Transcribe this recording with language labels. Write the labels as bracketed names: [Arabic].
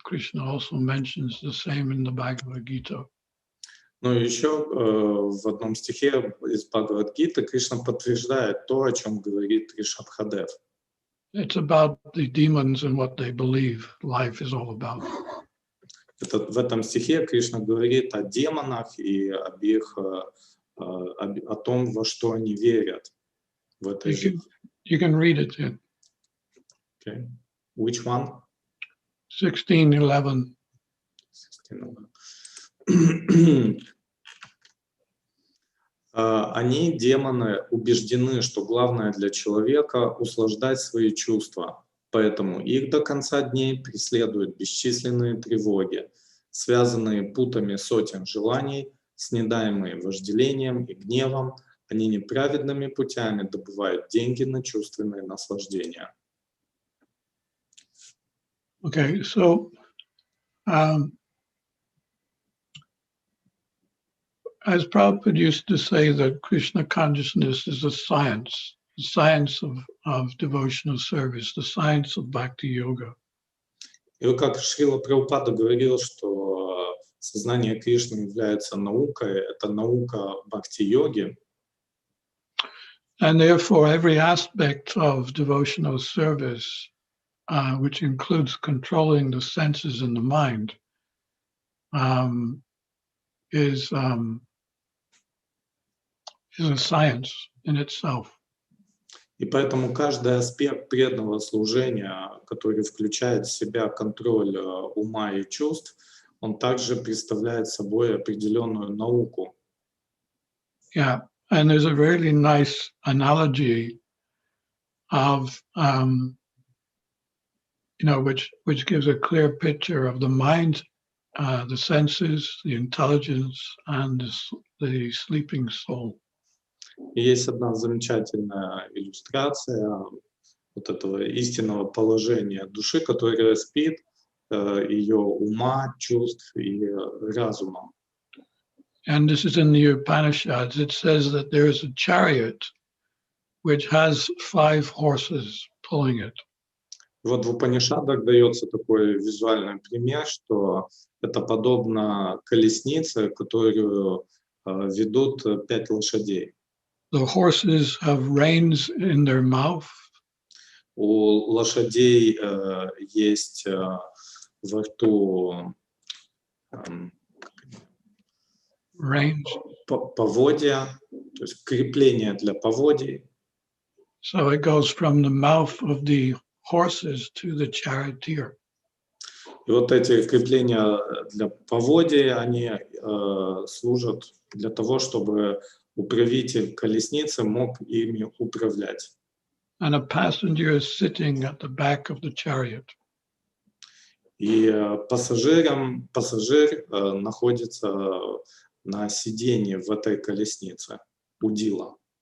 [English] Krishna also mentions the same in the Bhagavad Gita. [Russian] Но еще в одном стихе из Бхагавад-гиты Кришна подтверждает то, о чем говорит Ришабхадев. [English] It's about the demons and what they believe life is all about. [Russian] В этом стихе Кришна говорит о демонах и об их, о том, во что они верят в этой жизни. [English] You can read it. Yeah. Okay. Which one? 16:11. 16:11. [Russian] Они, демоны, убеждены, что главное для человека — услаждать свои чувства, поэтому их до конца дней преследуют бесчисленные тревоги, связанные путами сотен желаний, снедаемые вожделением и гневом, они неправедными путями добывают деньги на чувственные наслаждения. [English] Okay, so as Prabhupada used to say, that Krishna Consciousness is a science, the science of devotional service, the science of Bhakti Yoga. [Russian] И вот как Шрила Прабхупада говорил, что сознание Кришны является наукой, это наука бхакти-йоги. [English] And therefore, every aspect of devotional service, which includes controlling the senses and the mind, is a science in itself. [Russian] И поэтому каждый аспект преданного служения, который включает в себя контроль ума и чувств, он также представляет собой определенную науку. [English] Yeah, and there's a really nice analogy of, which gives a clear picture of the mind, the senses, the intelligence, and the sleeping soul. [Russian] И есть одна замечательная иллюстрация вот этого истинного положения души, которая спит, ее ума, чувств и разума. [English] And this is in the Upanishads. It says that there is a chariot which has 5 horses pulling it. [Russian] Вот в Упанишадах дается такой визуальный пример, что это подобно колеснице, которую ведут 5 лошадей. [English] The horses have reins in their mouth. [Russian] У лошадей есть во рту [English] Reins. [Russian] поводья, то есть крепление для поводий. [English] So it goes from the mouth of the horses to the charioteer. [Russian] И вот эти крепления для поводий, они служат для того, чтобы управитель колесницы мог ими управлять. [English] And a passenger is sitting at the back of the chariot. [Russian] И пассажир находится на сиденье в этой колеснице, удила.